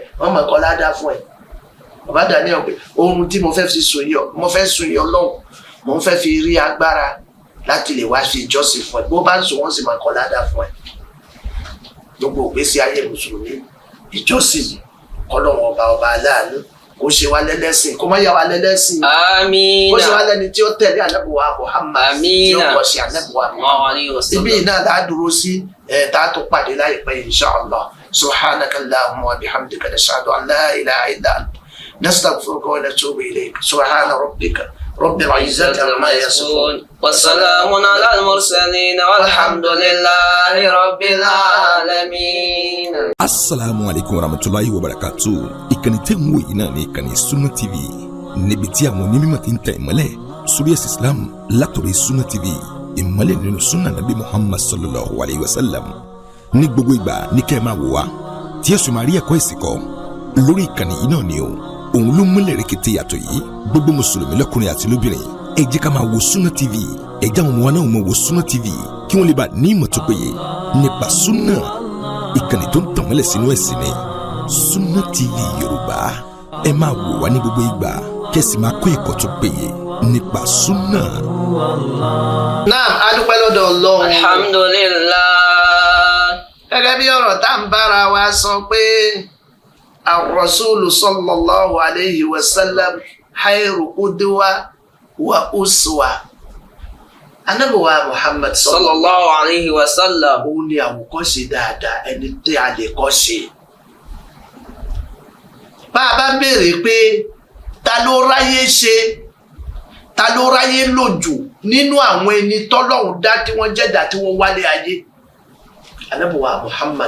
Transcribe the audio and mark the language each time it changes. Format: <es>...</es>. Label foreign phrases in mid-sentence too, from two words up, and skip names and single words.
<yo>wọ́n mọ̀ kọ́ ládàá fún ẹ̀ bó bá dà ní ẹ̀ pé oorun tí mo fẹ́ fi sùn yọ mo fẹ́ sùn yọ lọ́hùn mo fẹ́ fi rí agbára láti lè wá fi ìjọsìn fún ẹ bó bá ń sùn wọ́n sì mọ̀ kọ́ ládàá fún ẹ gbogbo ìgbésí ayé mùsùlùmí ìjọsìn ni kọ́lọ́wọ́n ọba aláàánú kó ṣe wá lẹ́lẹ́sìn kó má yà wá lẹ́lẹ́sìn àmín kó ṣe wá lẹ́ni tí ó tẹ̀lé Ànábì wa Muhammad tí ó kọ̀ sí Ànábì wa Muhammad ibi náà tá a dúró sí tá a tó pàdé láìpẹ́</yo> <ar>إن شاء الله سبحانك اللهم وبحمدك نشهد أن لا إله إلا أنت نستغفرك ونتوب إليك سبحان ربك رب العزة عما يصفون والسلام على المرسلين والحمد لله رب العالمين. السلام عليكم ورحمة الله وبركاته.</ar> <yo>Ìkànnì tẹ́ ń wò yìí náà ní ìkànnì Sunna TV. Níbi tí àwọn onímọ̀ ti ń tẹ ìmọ́lẹ̀ sórí ẹ̀sìn Islam látòrí Sunna TV. Ìmọ́lẹ̀ nínú Sunna Nabi Muhammad</yo> <ar>صلى الله عليه وسلم.</ar> <yo>Ní gbogbo ìgbà ní kẹ́ ẹ máa wò wá tí ẹ sì máa rí ẹ̀kọ́ ìsìn kọ́ lórí ìkànnì yìí náà ni o. Òun ló múlẹ̀ rẹ̀kẹ̀tẹ̀ yàtọ̀ yìí. Gbogbo mùsùlùmí lọ́kùnrin àti lóbìnrin ẹ jẹ́ ká máa wo Sunna TV. Ẹ jẹ́ àwọn ọmọ wa náà máa wo Sunna TV kí wọ́n lè bá ní ìmọ̀ tó péye nípa Sunna. Ìkànnì tó ń tàn mọ́lẹ̀ sínú ẹ̀sìn ni Sunna TV Yorùbá. Ẹ máa wò wá ní gbogbo ìgbà kẹ́sì máa kọ́ ẹ̀kọ́ tó péye nípa Sunna. Naam, a dúpẹ́ lọ́dọ̀ Ọlọ́run.</yo> <ar>الحمد لله.</ar> <yo>Gẹ́gẹ́ bí ọ̀rọ̀ tá ń bára wa sọ pé</yo> <ar>الرسول صلى الله عليه وسلم خير قدوة وأسوة.</ar> <yo>Ànábì wa Muhammad</yo> <ar>صلى الله عليه وسلم.</ar> <yo>Òun ni àwòkọ́ṣe dáadáa, ẹni tí a lè kọ́ ṣe. Bá a bá béèrè pé ta ló ráyé ṣe, ta ló ráyé lòjù nínú àwọn ẹni tọ́lọ́hun dá tí wọ́n jẹ́dá tí wọ́n wálé ayé. Ànábì wa Muhammad</yo>